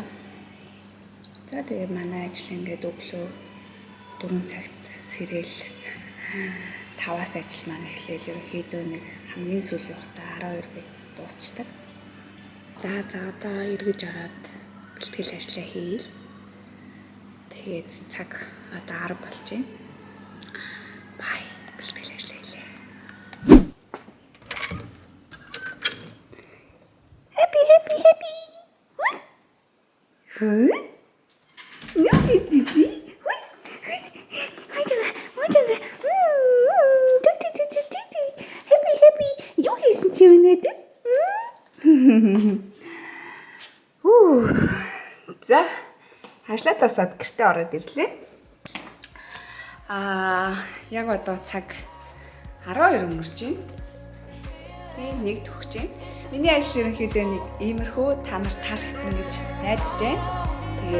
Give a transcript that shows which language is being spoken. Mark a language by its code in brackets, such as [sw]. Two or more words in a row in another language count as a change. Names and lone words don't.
[mn] За тэгээ манай ажил ингээд өглөө 4 цагт сэрэл 5-аас ажил маань эхлээл ерөнхийдөө нэг хамгийн сүүлийн хугацаа 12 гээд дуусчдаг. За одоо эргэж ороод бэлтгэл ажлаа хийе. Тэгээд цаг одоо 10 болж байна. Бай бэлтгэл ажлаа хийлээ. [en] Happy. Who's? No, Didi. Who's? Happy. You listen to it. [mn] За ажлаа тасаад гэртээ ороод ирлээ. Яг одоо цаг 12 өнгөрч байна. Тэгээд нэг төгсөж байна. Миний ажил ерөнхийдөө нэг иймэрхүү та нарт таалагдсан гэж найдаж байна.